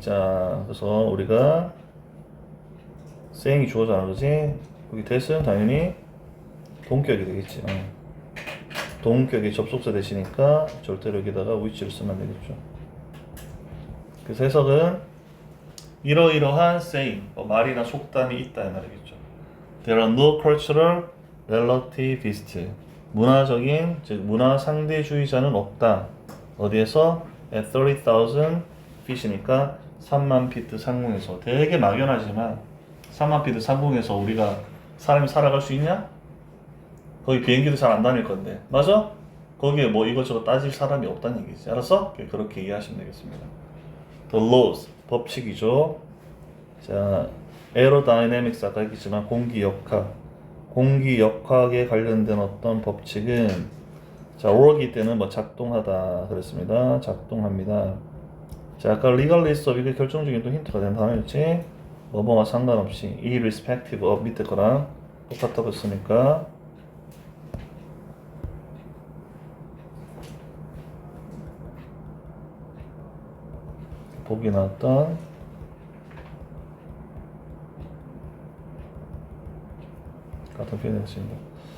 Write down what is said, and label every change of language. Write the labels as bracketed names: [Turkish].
[Korean] 자, 그래서 우리가 saying이 주어잖아, 그지? 여기 that은 당연히 동격이 되겠지. 동격이 접속사 대시니까 절대로 여기다가 which를 쓰면 되겠죠. 그래서 해석은 이러이러한 saying, 말이나 속담이 있다 이 말이겠죠. [English] There are no cultural relativists. [Korean] 문화적인, 즉 문화 상대주의자는 없다. 어디에서? [English] At 30,000 feet [Korean] 이니까 3만 피트 상공에서. 되게 막연하지만 3만 피트 상공에서 우리가 사람이 살아갈 수 있냐? 거기 비행기도 잘 안 다닐 건데, 맞아? 거기에 뭐 이것저것 따질 사람이 없다는 얘기지. 알았어? 그렇게 이해하시면 되겠습니다. [English] The laws, [Korean] 법칙이죠. 자, aerodynamics 아까 얘기했지만 공기역학, 공기역학에 관련된 어떤 법칙은 자, work이 때는 뭐 작동하다 그랬습니다. 작동합니다. 자, 아까 legally of 이게 결정적인 또 힌트가 된 단어였지. 뭐뭐와 상관없이 irrespective of 밑에 거랑 똑같다고 했으니까 보기 나왔던 같은 표현이었습니다.